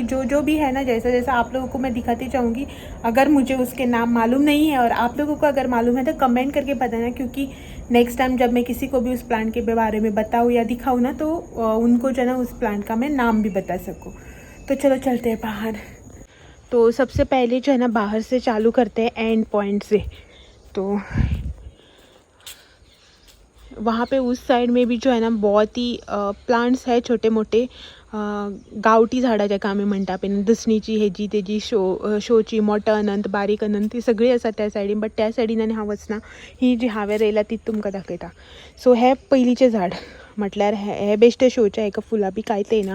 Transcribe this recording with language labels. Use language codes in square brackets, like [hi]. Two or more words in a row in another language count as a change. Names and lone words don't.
[hi] जो भी है ना, जैसा जैसा आप लोगों को मैं दिखाती जाऊँगी। अगर मुझे उसके नाम मालूम नहीं है और आप लोगों को अगर मालूम है तो कमेंट करके बताना, क्योंकि [en] next time [hi] जब मैं किसी को भी उस प्लांट के बारे में बताऊँ या दिखाऊँ ना, तो उनको जो है ना उस प्लांट का मैं नाम भी बता सकूँ। तो चलो चलते हैं बाहर। तो सबसे पहले जो है ना बाहर से चालू करते हैं, [en] end point [hi] से। तो वहाँ पे उस साइड में भी जो है ना बहुत ही प्लांट्स है [kok] छोटे मोठे, गावठी झाडां जाका आमी म्हणटा पळय, दसणीची हेजी तेजी शोची, मोठं अनंत, बारीक अनंत, ती सगळी आसा त्या सायडीन. बट त्या सायडीन आनी हांव वचना, ही जी हांवें रयला ती तुमकां दाखयता. सो हे पयलींचें झाड म्हटल्यार हे बेश्टे शोचे, हेका फुलां बी कांयच येना.